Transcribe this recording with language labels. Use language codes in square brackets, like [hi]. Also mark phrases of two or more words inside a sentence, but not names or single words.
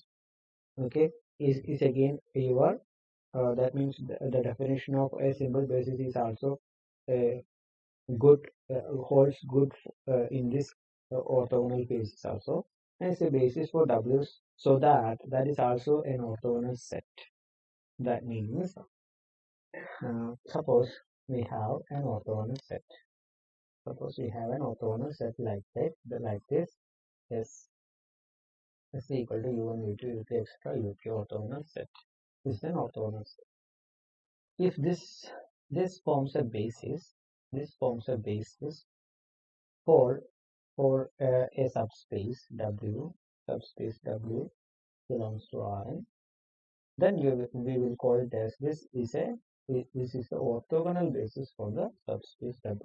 [en] Okay, is again your that means the definition of a symbol basis is also a good holds good in this orthogonal basis also, and it's a basis for W's, so that is also an orthogonal set. That means suppose we have an orthogonal set. Suppose we have an orthogonal set like that, like this. Yes, is equal to u1, u2, u3, etc. u3 orthogonal set. This is an orthogonal set. If this forms a basis, for a subspace W, belongs to Rn, then we will call it as this is the orthogonal basis for the subspace W.